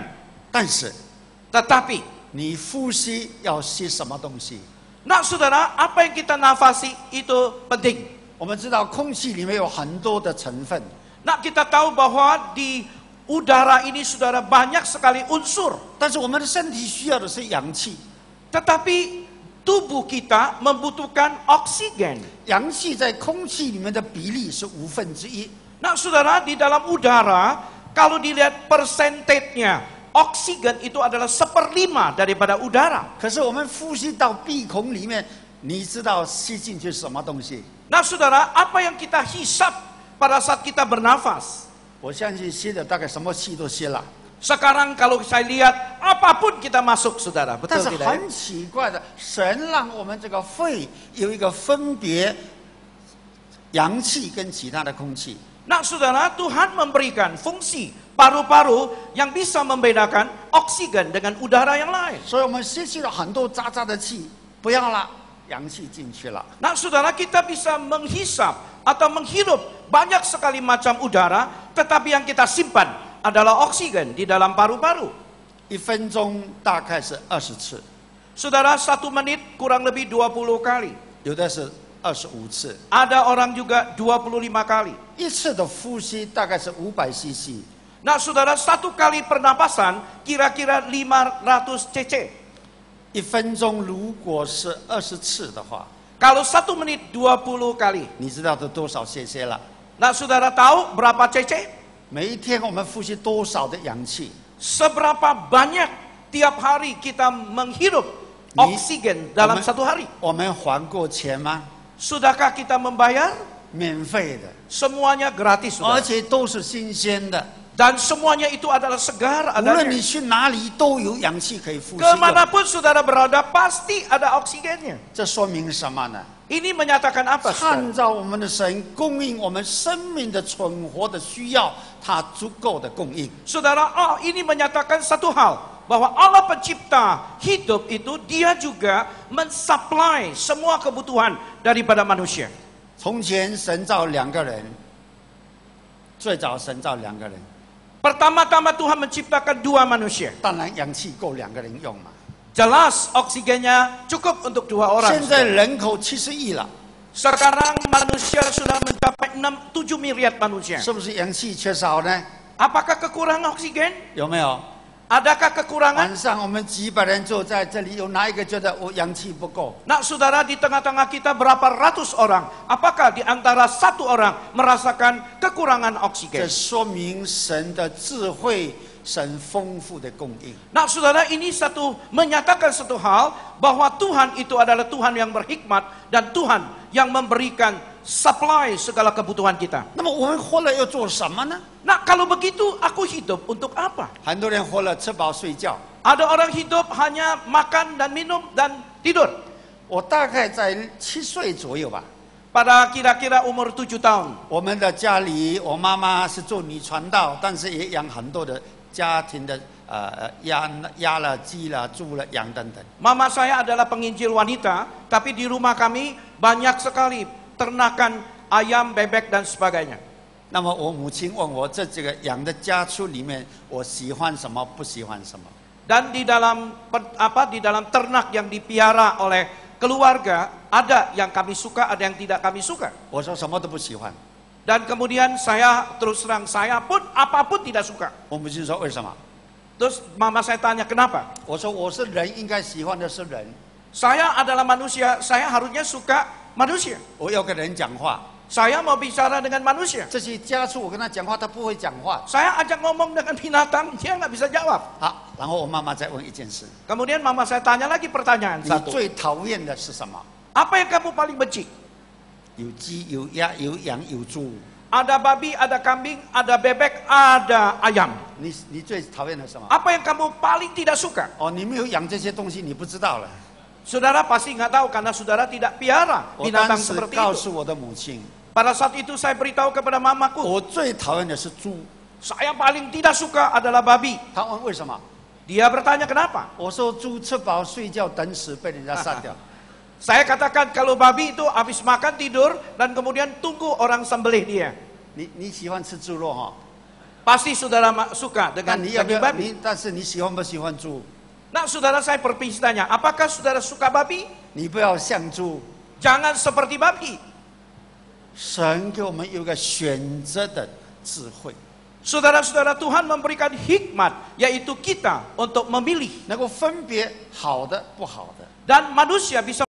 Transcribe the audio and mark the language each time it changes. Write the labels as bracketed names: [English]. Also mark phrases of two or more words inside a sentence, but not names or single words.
[Chinese] 但是 [Indonesian] Tetapi, [Chinese] 你呼吸要吸什么东西？ [Indonesian] nah saudara, apa yang kita nafasi itu penting. [Chinese] 我们知道空气里面有很多的成分， [Indonesian] Nah, kita tahu bahwa di udara ini saudara banyak sekali unsur. [Chinese] 但是我们的身体需要的是氧气。 [Indonesian] Tetapi tubuh kita membutuhkan oksigen. [Chinese] 氧气在空气里面的比例是1/5。 [Indonesian] Nah, saudara, di dalam udara, kalau dilihat persentasenya, oksigen itu adalah 1/5 daripada udara. [Chinese] 可是我们呼吸到鼻孔里面，你知道吸进去是什么东西？ [Indonesian] Nah, saudara, apa yang kita hisap pada saat kita bernafas? [Chinese] 我相信吸的大概什么气都吸了。 [Indonesian] Sekarang kalau saya lihat, apapun kita masuk, saudara. [Chinese] 但 [Indonesian] Betul [Chinese] 是 [Indonesian] tidak? [Chinese] 很奇怪的，神让我们这个肺有一个分别阳气跟其他的空气。 [Indonesian] Nah, saudara, Tuhan memberikan fungsi paru-paru yang bisa membedakan oksigen dengan udara yang lain. [Chinese] 所以我们吸气了很多渣渣的气，不要了，阳气进去了。 [Indonesian] Nah, saudara, kita bisa menghisap atau menghirup banyak sekali macam udara, tetapi yang kita simpan adalah oksigen di dalam paru-paru. [Chinese] 1 分钟大概是20次， [Indonesian] Saudara, 1 menit kurang lebih 20 kali. [Chinese] 有的是25次。 [Indonesian] Ada orang juga 25 kali. [Chinese] 一次的呼吸大概是500 cc， [Indonesian] Nah, saudara, 1 kali pernapasan kira-kira 500 cc. [Chinese] 1分钟如果是20次的话， [Indonesian] Kalau 1 menit 20 kali. [Chinese] 你知道这多少 cc 了？ [Indonesian] Nah, saudara tahu berapa cc? [Chinese] 每一天我们呼吸多少的氧气？ [Indonesian] Seberapa banyak tiap hari kita menghirup oksigen dalam 1 hari? [Chinese] 我们还过钱吗？ [Indonesian] Sudahkah kita membayar? [Chinese] 免费的， [Indonesian] Semuanya gratis, [Chinese] 而 [Indonesian] saudara. [Chinese] 且都是新鲜的。 [Indonesian] Dan semuanya itu adalah segar [Chinese] 无论你 [Indonesian] adanya. [Chinese] 去哪里，都有氧气可以呼吸。 [Indonesian] Kemanapun saudara berada, pasti ada oksigennya. [Chinese] 这说明什么呢？ [Indonesian] Ini menyatakan apa, [Chinese] 看 [Indonesian] saudara? [Chinese] 照我们的神供应我们生命的存活的需要，他足够的供应。 [Indonesian] Saudara, ini menyatakan satu hal. Bahwa Allah pencipta hidup itu, dia juga mensupply semua kebutuhan daripada manusia. [Chinese] 从前神造2个人，最早神造2个人， [Indonesian] Pertama-tama Tuhan menciptakan 2 manusia. [Chinese] 当然氧气够2个人用嘛。 [Indonesian] Jelas oksigennya cukup untuk 2 orang. [Chinese] 现在人口70亿了， [Indonesian] Sekarang manusia sudah mencapai 7 miliar manusia. [Chinese] 是不是氧气缺少呢？ [Indonesian] Apakah kekurangan oksigen? [Chinese] 有没有？ [Indonesian] Adakah kekurangan? [Chinese] 晚上我们几百人坐在这里，有哪一个觉得我氧气不够？ [Indonesian] Nah, saudara, di tengah-tengah kita berapa ratus orang. Apakah di antara 1 orang merasakan kekurangan [Chinese] 这 [Indonesian] oksigen? [Chinese] 说明神的智慧，神丰富的供应。 [Indonesian] Nah, saudara, ini menyatakan satu hal bahwa Tuhan itu adalah Tuhan yang berhikmat dan Tuhan yang memberikan supply segala kebutuhan kita. [Chinese] 那么我们活了要做什么呢？ [Indonesian] Nah, kalau begitu aku hidup untuk apa? [Chinese] 很多人活了吃饱睡觉。 [Indonesian] Ada orang hidup hanya makan dan minum dan tidur. [Chinese] 我大概在7岁左右吧。 [Indonesian] Pada kira-kira umur 7 tahun. [Chinese] 我们的家里，我妈妈是做女传道，但是也养很多的家庭的鸭了、鸡了、猪了、羊等等。 [Indonesian] Mama saya adalah penginjil wanita, tapi di rumah kami banyak sekali ternakan ayam, bebek dan sebagainya. [Chinese] 那么我母亲问我，这几个养的家畜里面，我喜欢什么，不喜欢什么？ [Indonesian] Dan di dalam ternak yang dipiara oleh keluarga, ada yang kami suka, ada yang tidak kami suka. [Chinese] 我说什么都不喜欢。 [Indonesian] Dan kemudian saya terus terang, saya pun apapun tidak suka. [Chinese] 我母亲说为什么？ [Indonesian] Terus mama saya tanya kenapa? [Chinese] 我说我是人，应该喜欢的是人。 [Indonesian] Saya adalah manusia, saya harusnya suka manusia. [Chinese] 我要跟人讲话， [Indonesian] Saya mau bicara dengan manusia. [Chinese] 这些家畜我跟他讲话，他不会讲话。 [Indonesian] Saya ajak ngomong dengan binatang, dia nggak bisa jawab. [Chinese] 好，然后我妈妈再问一件事： [Indonesian] Kemudian mama saya tanya lagi pertanyaan [Chinese] 你 [Indonesian] satu. [Chinese] 最讨厌的是什么？ [Indonesian] Apa yang kamu paling benci? [Chinese] 有鸡、有鸭、有羊、有猪。 [Indonesian] Ada babi, ada kambing, ada bebek, ada ayam. [Chinese] 你最讨厌的什么？ [Indonesian] Apa yang kamu paling tidak suka? [Chinese] 哦，你没有养这些东西，你不知道了。 [Indonesian] Saudara pasti nggak tahu karena saudara tidak piara [Chinese] 我 [Indonesian] binatang [Chinese] 当时 [Indonesian] seperti [Chinese] 告 [Indonesian] itu. [Chinese] 诉我的母亲， [Indonesian] Pada saat itu saya beritahu kepada mamaku, [Chinese] 我最讨厌的是猪。 [Indonesian] saya paling tidak suka adalah babi. [Chinese] 他问为什么？ [Indonesian] Dia bertanya kenapa? [Chinese] 我说猪吃饱睡觉等死，被人家杀掉。 [Indonesian] Saya katakan kalau babi itu habis makan tidur dan kemudian tunggu orang sembelih dia. [Chinese] 你喜欢吃猪肉哈？ [Indonesian] Pasti saudara suka [Chinese] 但 [Indonesian] dengan [Chinese] 你要不 [Indonesian] daging [Chinese] 要？ [Indonesian] babi. [Chinese] 但是你喜欢不喜欢猪？ [Indonesian] Nah saudara saya perpisi tanya, apakah saudara suka babi? [Chinese] 你不要像猪。 [Indonesian] Jangan seperti babi. [Chinese] 神给我们有一个选择的智慧， [Indonesian] Saudara-saudara, Tuhan memberikan hikmat, yaitu kita untuk memilih. [Chinese] 能够分别好的不好的。 [Indonesian] Dan manusia bisa